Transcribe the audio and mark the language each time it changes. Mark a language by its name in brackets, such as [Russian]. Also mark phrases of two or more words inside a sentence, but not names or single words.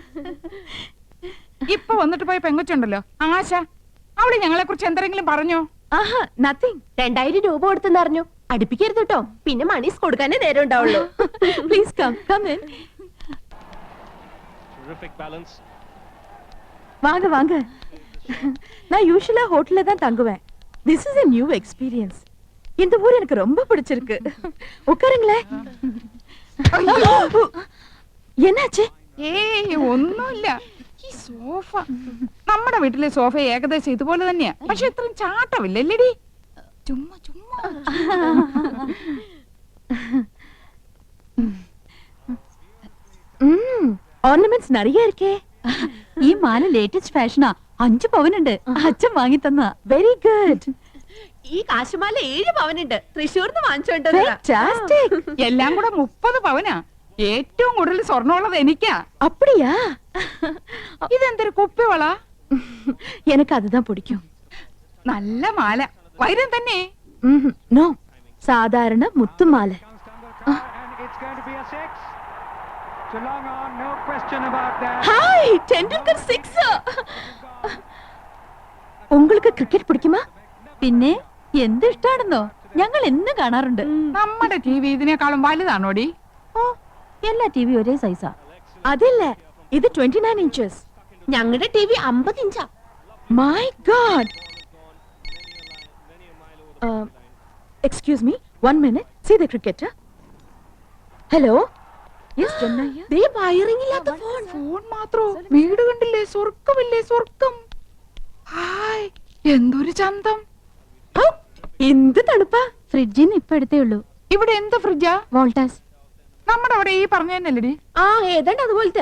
[Malayalam] ഇപ്പൊ വന്നിട്ട് പോയ പെങ്കൊച്ചുണ്ടല്ലോ ആശ, അവള് ഞങ്ങളെ കുറിച്ച് എന്തെങ്കിലും പറഞ്ഞോ? ആഹാ, നത്തിങ്. 2000 രൂപ കൊടുത്തെന്ന് അറിഞ്ഞു. അടുപ്പിക്കരുത് കേട്ടോ, പിന്നെ മണീസ് കൊടുക്കാനേ നേരം ഉണ്ടാവുള്ളൂ. [English] Please come come in. [Tamil] வாங்க வாங்க. நான் யூசுவலா ஹோட்டல்ல தான் தங்குவேன். [English] This is a new experience. [Tamil] இந்த ஊர் எனக்கு ரொம்ப பிடிச்சிருக்கு. உட்காருங்களே. என்னாச்சு? [Malayalam] ഏയ് ഒന്നുമില്ല. ഈ സോഫ, നമ്മുടെ വീട്ടിലെ സോഫ ഏകദേശം ഇതുപോലെ തന്നെയാ. പക്ഷെ ഇത്രയും ചാട്ടമില്ലല്ലേടി? ചുമ്മാ ചുമ്മാ [Tamil] ഓർണമെന്റ്സ് நிறைய இருக்கே. [Malayalam] ഈ മാല ലേറ്റസ്റ്റ് ഫാഷനാ. 5 പവനുണ്ട്. അച്ഛൻ വാങ്ങി തന്ന. [English] Very good. [Malayalam] ഈ കാശുമാല 7 പവനുണ്ട്. തൃശ്ശൂർന്ന് വാങ്ങിച്ചോണ്ട് [English] Fantastic. [Malayalam] എല്ലാം കൂടെ 30 പവനാ. ഏറ്റവും കൂടുതൽ സ്വർണ്ണമുള്ളത് എനിക്കാ. [Tamil] அப்படியா? [Malayalam] ഇതെന്തൊരു കുപ്പിവള? [Tamil] எனக்கு அதுதான் பிடிக்கும். [Malayalam] നല്ല മാല. വൈരം തന്നെ. നോ, സാധാരണ മുത്തുമാല. ഹായ്, ടെണ്ടുൽക്കർ 6. [Tamil] உங்களுக்கு கிரிக்கெட் பிடிக்குமா? [Malayalam] പിന്നെ എന്ത് ഇഷ്ടാണെന്നോ. ഞങ്ങൾ എന്നും കാണാറുണ്ട്. നമ്മുടെ ടിവി ഇതിനേക്കാളും വലുതാണോടി? ഓ, എല്ലാ ടിവി ഒരേ സൈസാ. അതില്ല, ഇത് 29 inches. ഞങ്ങളുടെ ടി വി 50 ഇഞ്ചാ. [English] My God. Excuse me, 1 minute. See the cricketer. Hello. Yes, Janna here. [Malayalam] ദേ വയറിംഗ് ഇല്ലാത്ത ഫോൺ. ഫോൺ മാത്രോ? വീട് കണ്ടില്ലേ? സ്വർഗമില്ലേ സ്വർഗം. ഹായ്, എന്തൊരു ചന്തം. എന്ത് തണുപ്പാ. ഫ്രിഡ്ജിന്ന് ഇപ്പൊ എടുത്തേ ഉള്ളൂ. ഇവിടെ എന്ത് ഫ്രിഡ്ജാ? വോൾട്ടാസ്. നമ്മുടെ അവിടെ ഈ പറഞ്ഞു തന്നെയല്ലേടി? ആ ഏതാണ്ട് അതുപോലത്തെ.